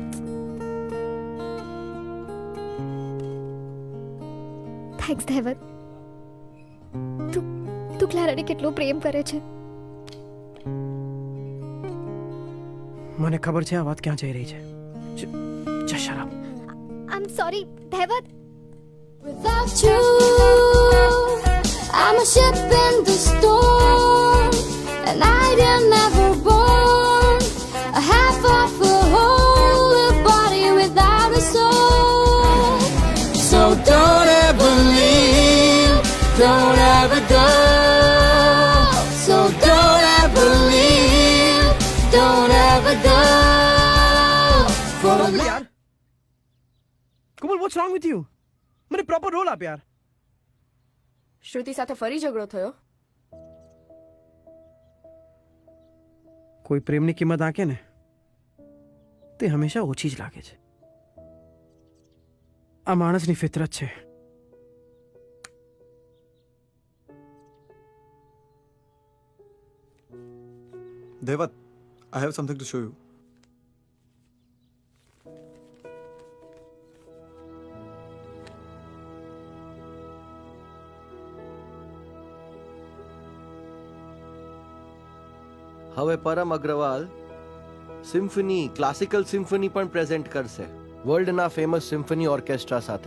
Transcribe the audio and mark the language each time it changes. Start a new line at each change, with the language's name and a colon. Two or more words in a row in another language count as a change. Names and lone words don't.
Gujarati: થેન્ક્સ દેવત. તું ક્લારાને કેટલો પ્રેમ કરે છે. મને ખબર છે આ વાત ક્યાં જઈ રહી છે.
English: just shut up. I am sorry દેવત. Without you, I'm a ship in the storm, and I am never born. A half of a whole, a body without a soul. So don't ever leave, don't ever go. So don't ever leave, don't ever go. For a
Gujarati: યાર કુમલ,
English: what's wrong with you?
Gujarati: મને
English: proper role
Gujarati: આપ યાર. શ્રુતિ સાથે ફરી ઝઘડો થયો? કોઈ પ્રેમની કિંમત આંકે ને તે હંમેશા ઓછી જ લાગે છે. આ માણસની ફિતરત છે.
English: Devat, I have something to show you.
Gujarati: હવે પરમ અગ્રવાલ સિમ્ફની,
English: classical symphony
Gujarati: પણ પ્રેઝન્ટ કરશે વર્લ્ડના
English: famous symphony orchestra
Gujarati: સાથે.